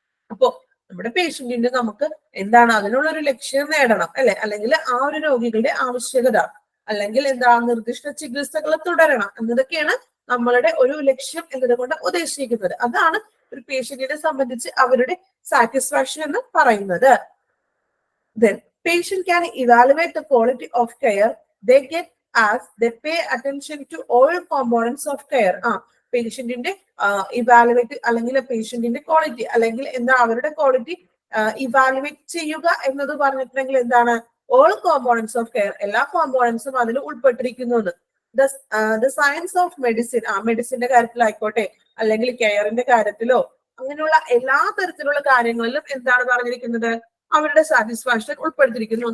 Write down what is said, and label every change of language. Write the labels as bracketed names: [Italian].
[Malayalam] അപ്പോ നമ്മുടെ പേഷ്യന്റിന്റെ നമുക്ക് എന്താണ് അതിനുള്ള ഒരു ലക്ഷ്യം നേടണം അല്ലെ, അല്ലെങ്കിൽ ആ ഒരു രോഗികളുടെ ആവശ്യകത അല്ലെങ്കിൽ എന്താ നിർദ്ദിഷ്ട ചികിത്സകൾ തുടരണം എന്നതൊക്കെയാണ് നമ്മളുടെ ഒരു ലക്ഷ്യം എന്നതുകൊണ്ട് ഉദ്ദേശിക്കുന്നത്. അതാണ് ഒരു പേഷ്യന്റിനെ സംബന്ധിച്ച് അവരുടെ സാറ്റിസ്ഫാക്ഷൻ എന്ന് പറയുന്നത്. [English] Then patient can evaluate the quality of care they get as they pay attention to all components of care. [Malayalam] പേഷ്യന്റിന്റെ evaluate അല്ലെങ്കിൽ പേഷ്യന്റിന്റെ ക്വാളിറ്റി അല്ലെങ്കിൽ എന്താ അവരുടെ ക്വാളിറ്റി ഇവാലുവേറ്റ് ചെയ്യുക എന്നത് പറഞ്ഞിട്ടുണ്ടെങ്കിൽ എന്താണ് ഓൾ കോമ്പോണൻസ് ഓഫ് കെയർ, എല്ലാ കോമ്പോണൻസും അതിൽ ഉൾപ്പെട്ടിരിക്കുന്നു. ദ സയൻസ് ഓഫ് മെഡിസിൻ, മെഡിസിന്റെ കാര്യത്തിലായിക്കോട്ടെ അല്ലെങ്കിൽ കെയറിന്റെ കാര്യത്തിലോ അങ്ങനെയുള്ള എല്ലാ തരത്തിലുള്ള കാര്യങ്ങളിലും എന്താണ് പറഞ്ഞിരിക്കുന്നത് അവരുടെ സാറ്റിസ്ഫാക്ഷൻ ഉൾപ്പെടുത്തിയിരിക്കുന്നു.